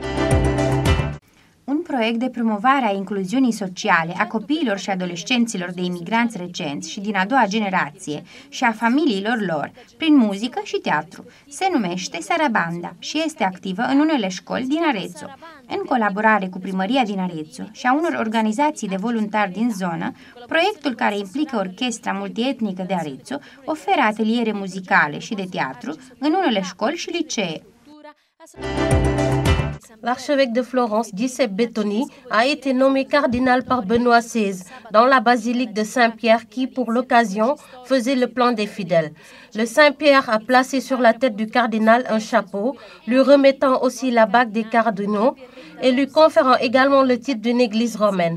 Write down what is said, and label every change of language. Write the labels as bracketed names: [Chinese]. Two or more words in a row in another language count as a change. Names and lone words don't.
[Romanian] Un proiect de promovare a incluziunii sociale a copiilor și adolescenților de imigranți recenți și din a doua generație și a familiilor lor, prin muzică și teatru, se numește Sarabanda și este activă în unele școli din Arezzo. În colaborare cu primăria din Arezzo și a unor organizații de voluntari din zonă, proiectul, care implică orchestra multietnică de Arezzo, oferă ateliere muzicale și de teatru în unele școli și licee. [French] L'archevêque de Florence, Giuseppe Bettoni, a été nommé cardinal par Benoît XVI dans la basilique de Saint-Pierre qui, pour l'occasion, faisait le plan des fidèles. Le Saint-Pierre a placé sur la tête du cardinal un chapeau, lui remettant aussi la bague des cardinaux et lui conférant également le titre d'une église romaine.